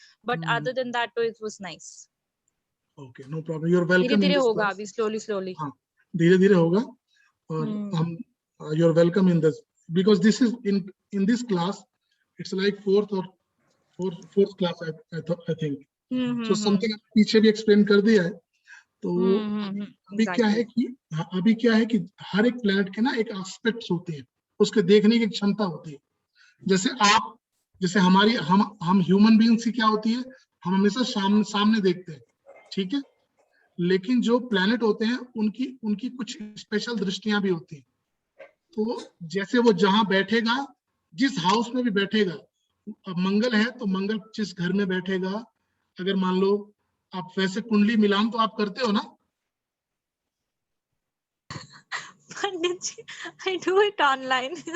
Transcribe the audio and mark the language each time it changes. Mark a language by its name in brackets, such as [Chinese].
[English] But other than that, it was nice. Okay, no problem. You're welcome in [Hindi] धीरे-धीरे [English] this [Hindi] होगा [English] class. [Hindi] अभी, slowly. हाँ, धीरे-धीरे होगा। और हम [English] you're welcome in this, because this is in this class it's like fourth class I think. [Hindi] So something पीछे भी explain कर दिया है। तो अभी क्या है कि हर एक प्लैनेट के ना एक एस्पेक्ट्स होते हैं, उसके देखने की क्षमता होती है। जैसे हमारी हम ह्यूमन बीइंग्स की क्या होती है, हम हमेशा सामने देखते हैं, ठीक है। लेकिन जो प्लैनेट होते हैं उनकी कुछ स्पेशल दृष्टियां भी होती हैं। तो जैसे वो जहां बैठेगा, जिस हाउस में भी बैठेगा, अब मंगल है तो मंगल जिस घर में बैठेगा, अगर मान लो आप वैसे कुंडली मिलान तो आप करते हो ना? [English] Pandit ji, I do it online.